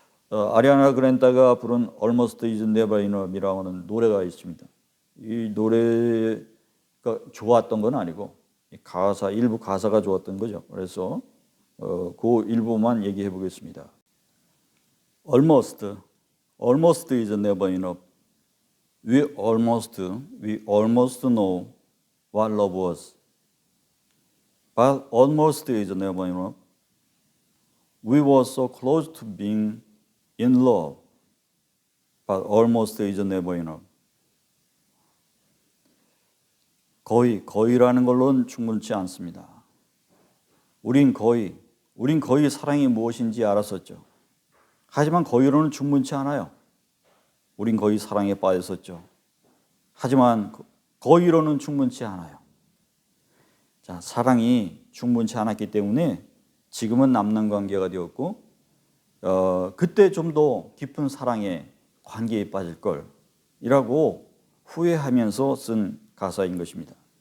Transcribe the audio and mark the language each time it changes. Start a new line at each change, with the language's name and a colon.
Korean: 아리아나 그랜다가 부른 Almost is Never Enough이라고 하는 노래가 있습니다. 이 노래가 좋았던 건 아니고 일부 가사가 좋았던 거죠. 그래서 그 일부만 얘기해 보겠습니다.
English: Almost is never enough. We almost know what love was. But almost is never enough. We were so close to being in love. But almost is never enough.
Korean: 거의라는 걸로는 충분치 않습니다. 우린 거의 사랑이 무엇인지 알았었죠. 하지만 거의로는 충분치 않아요. 우린 거의 사랑에 빠졌었죠. 하지만 거의로는 충분치 않아요. 자, 사랑이 충분치 않았기 때문에 지금은 남는 관계가 되었고, 그때 좀 더 깊은 사랑의 관계에 빠질 걸이라고 후회하면서 쓴 가사인 것입니다.